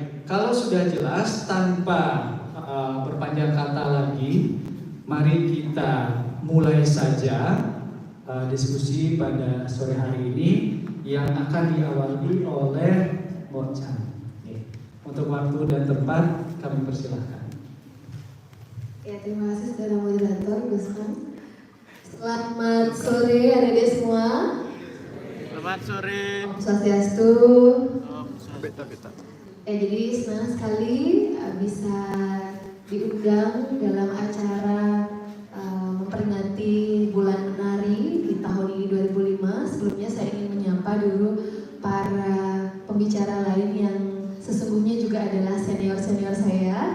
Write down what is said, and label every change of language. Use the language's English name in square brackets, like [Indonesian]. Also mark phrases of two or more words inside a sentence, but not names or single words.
[Indonesian] kalau sudah jelas tanpa berpanjang kata lagi, mari kita mulai saja diskusi pada sore hari ini yang akan diawali oleh Morcan. Untuk waktu dan tempat kami persilahkan. Ya, terima kasih saudara moderator Gusman. Selamat sore adik-adik semua. Selamat sore. [Sanskrit] Om Swastiastu. [Indonesian] Jadi senang sekali bisa diundang dalam acara memperingati Bulan Menari di tahun ini 2005. Sebelumnya saya ingin menyapa dulu para pembicara lain yang sesungguhnya juga adalah senior-senior saya.